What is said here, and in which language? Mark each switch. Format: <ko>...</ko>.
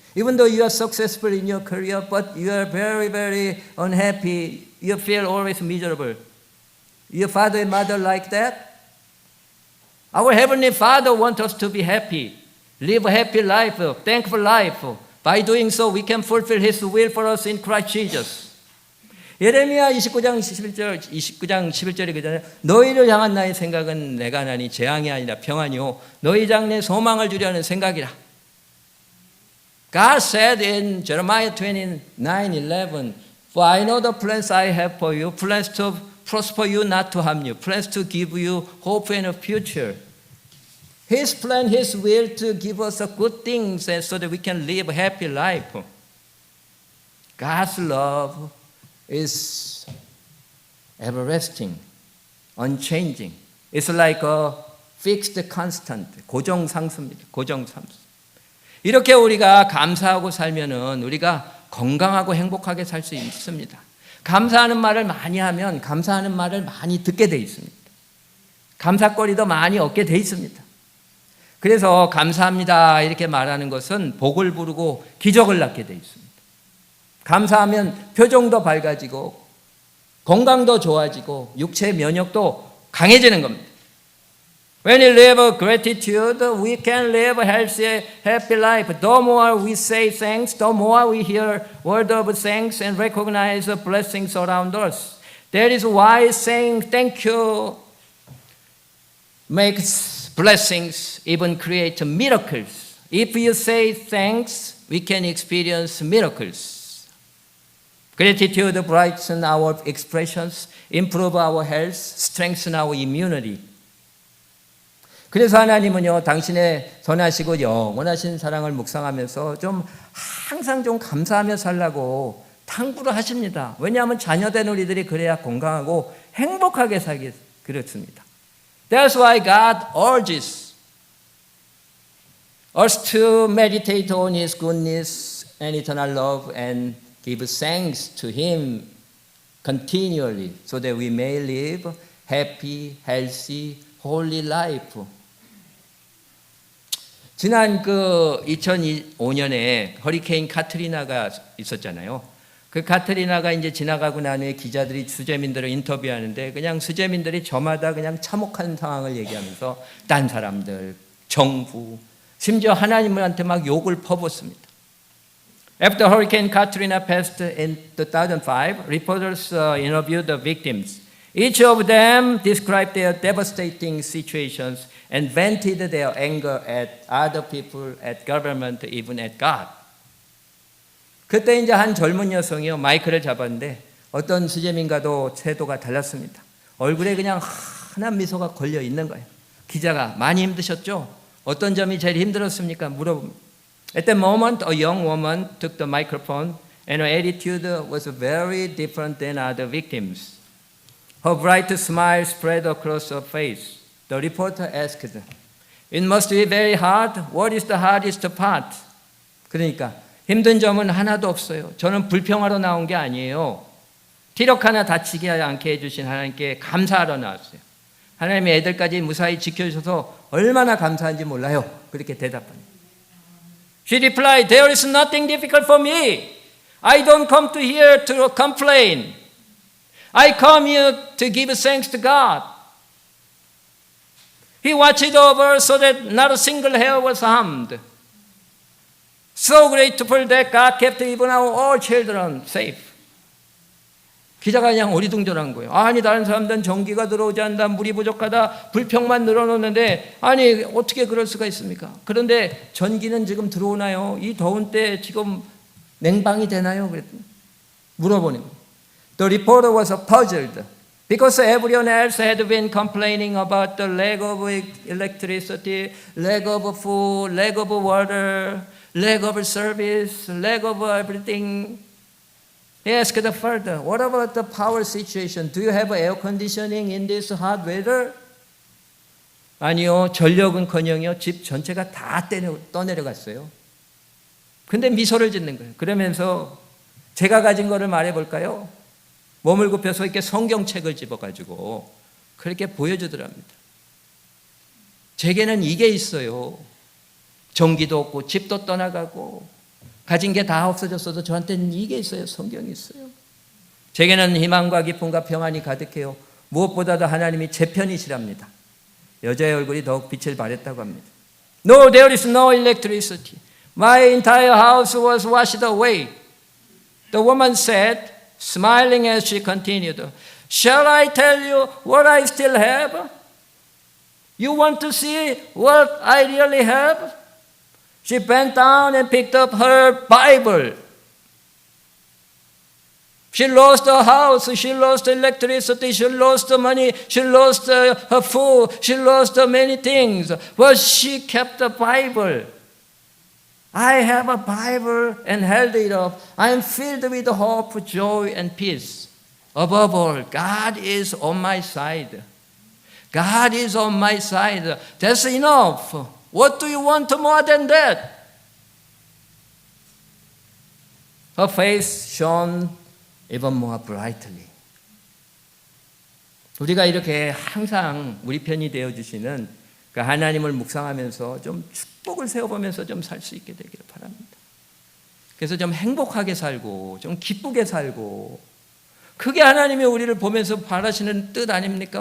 <en>Even though you are successful in your career, but you are very, very unhappy. You feel always miserable. Your father and mother like that? Our Heavenly Father wants us to be happy. Live a happy life, a thankful life. By doing so, we can fulfill His will for us in Christ Jesus.</en> <ko>예레미야 29장 11절에 그러잖아요. 너희를 향한 나의 생각은 내가 하나니 재앙이 아니라 평안이요 너희 장래에 소망을 주려는 생각이라.</ko> <en>God said in Jeremiah 29:11, For I know the plans I have for you, plans to prosper you, not to harm you, plans to give you hope and a future. His plan, His will to give us good things so that we can live a happy life. God's love is everlasting, unchanging. It's like a fixed constant,</en> <ko>고정상수입니다. 고정상수. 이렇게 우리가 감사하고 살면은 우리가 건강하고 행복하게 살 수 있습니다. 감사하는 말을 많이 하면 감사하는 말을 많이 듣게 돼 있습니다. 감사거리도 많이 얻게 돼 있습니다. 그래서 감사합니다 이렇게 말하는 것은 복을 부르고 기적을 낳게 돼 있습니다. 감사하면 표정도 밝아지고 건강도 좋아지고 육체 면역도 강해지는 겁니다.</ko> <en>When we live gratitude, we can live a healthy, happy life. The more we say thanks, the more we hear word of thanks and recognize the blessings around us. That is why saying thank you makes blessings, even create miracles. If you say thanks, we can experience miracles. Gratitude brightens our expressions, improve our health, strengthen our immunity.</en> <ko>그래서 하나님은요, 당신의 선하시고 영원하신 사랑을 묵상하면서 좀 항상 좀 감사하며 살라고 당부를 하십니다. 왜냐하면 자녀된 우리들이 그래야 건강하고 행복하게 살기 그렇습니다.</ko> <en>That's why God urges us to meditate on His goodness and eternal love and give thanks to Him continually so that we may live happy, healthy, holy life.</en> <ko>지난 2005년에 허리케인 카트리나가 있었잖아요. 그 카트리나가 이제 지나가고 난 후에 기자들이 수재민들을 인터뷰하는데 그냥 수재민들이 저마다 그냥 참혹한 상황을 얘기하면서 딴 사람들, 정부, 심지어 하나님한테 막 욕을 퍼붓습니다.</ko> <en>After Hurricane Katrina passed in 2005, reporters interviewed the victims. Each of them described their devastating situations and vented their anger at other people, at government, even at God.</en> <ko>그때 이제 한 젊은 여성이요 마이크를 잡았는데 어떤 수재민과도 태도가 달랐습니다. 얼굴에 그냥 환한 미소가 걸려 있는 거예요. 기자가 많이 힘드셨죠? 어떤 점이 제일 힘들었습니까? 물어봅니다.</ko> <en>At that moment, a young woman took the microphone and her attitude was very different than other victims. Her bright smile spread across her face. The reporter asked, It must be very hard. What is the hardest part?</en> <ko>그러니까 힘든 점은 하나도 없어요. 저는 불평하러 나온 게 아니에요. 티력 하나 다치지 않게 해주신 하나님께 감사하러 나왔어요. 하나님의 애들까지 무사히 지켜주셔서 얼마나 감사한지 몰라요. 그렇게 대답합니다.</ko> <en>She replied, There is nothing difficult for me. I don't come to here to complain. I come here to give thanks to God. He watched over so that not a single hair was harmed. So grateful that God kept even our all children safe.</en> <ko>기자가 그냥 어리둥절한 거예요. 아니 다른 사람들은 전기가 들어오지 않는다, 물이 부족하다, 불평만 늘어놓는데 아니 어떻게 그럴 수가 있습니까? 그런데 전기는 지금 들어오나요? 이 더운 때 지금 냉방이 되나요? 그랬더니 물어보는 거예요. The reporter was puzzled because everyone else had been complaining about the lack of electricity, lack of food, lack of water, lack of service, lack of everything. He asked further, what about the power situation? Do you have air conditioning in this hot weather? 아니요, 전력은커녕요 집 전체가 다 떠내려갔어요. 근데 미소를 짓는 거예요. 그러면서 제가 가진 거를 말해볼까요? 몸을 굽혀서 이렇게 성경책을 집어가지고 그렇게 보여주더랍니다. 제게는 이게 있어요. 전기도 없고 집도 떠나가고 가진 게 다 없어졌어도 저한테는 이게 있어요. 성경이 있어요. 제게는 희망과 기쁨과 평안이 가득해요. 무엇보다도 하나님이 제 편이시랍니다. 여자의 얼굴이 더욱 빛을 발했다고 합니다.</ko> <en>No, there is no electricity. My entire house was washed away. The woman said, smiling as she continued, Shall I tell you what I still have? You want to see what I really have? She bent down and picked up her Bible. She lost her house, she lost electricity, she lost the money, she lost her food, she lost many things. But she kept the Bible. I have a Bible and held it up. I am filled with hope, joy, and peace. Above all, God is on my side. God is on my side. That's enough. What do you want more than that? Her face shone even more brightly.</en> <ko>우리가 이렇게 항상 우리 편이 되어주시는 그 하나님을 묵상하면서 좀 축복을 세워보면서 좀 살 수 있게 되기를 바랍니다. 그래서 좀 행복하게 살고 좀 기쁘게 살고 그게 하나님이 우리를 보면서 바라시는 뜻 아닙니까?</ko>